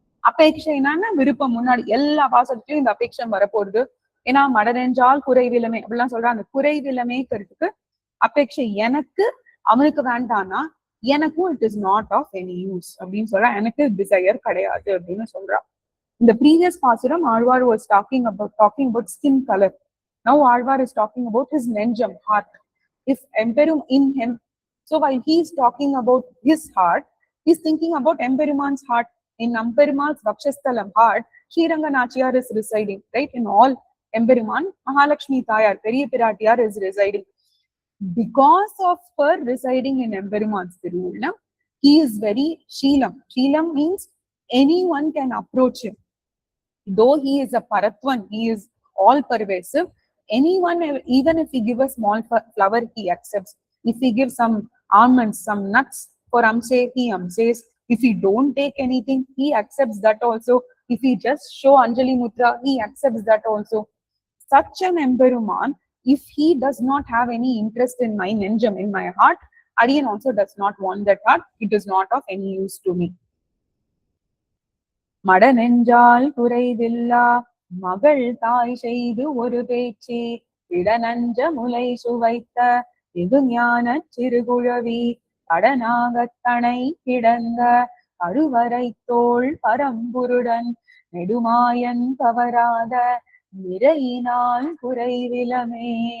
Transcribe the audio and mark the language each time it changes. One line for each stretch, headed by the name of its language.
Tamil: அபேட்சைனா விருப்பம். முன்னாடி எல்லா பாசத்துலயும் இந்த அபேட்சம் வரப்போகுது. ஏன்னா மடனெஞ்சால் குறைவிலமே அப்படிலாம் சொல்றா. அந்த குறைவிலமேக்கிறதுக்கு அபேட்சை எனக்கு அவனுக்கு வேண்டான்னா எனக்கும்
English: it is not of any use
Tamil: அப்படின்னு சொல்றா. எனக்கு டிசையர் கிடையாது அப்படின்னு சொல்றா.
English: In the previous pasuram, Alvar was talking about skin color. Now Alvar is talking about his nenjam, heart. If Emperum in him, so while he is talking about his heart, he is thinking about Emperuman's heart. In Emperuman's Vakshasthalam heart, Sriranga Nachiyar is residing, right? In all Emperuman, Mahalakshmi Thayar, Periya Piratiyar is residing. Because of her residing in Emperuman's Thiruvulam, he is very Sheelam. Sheelam means anyone can approach him. Though he is a Paratvan, he is all pervasive. Anyone, even if he give a small flower, he accepts. If he gives some almonds, some nuts for Amse, he Amses. If he don't take anything, he accepts that also. If he just show Anjali Mudra, he accepts that also. Such an Emperuman, if he does not have any interest in my nenjam, in my heart, Adiyan also does not want that heart. It is not of any use to me.
Tamil: மடநெஞ்சால் குறைவில்லா மகள் தாய் செய்து ஒரு பேச்சு இடநஞ்ச முலை சுவைத்த வெகு ஞான சிறுகுழவி கடனாகத்தனை கிடந்த அருவரை தோள் பரம்புருடன் நெடுமாயன் கவராத நிறையினால் குறைவிலமே.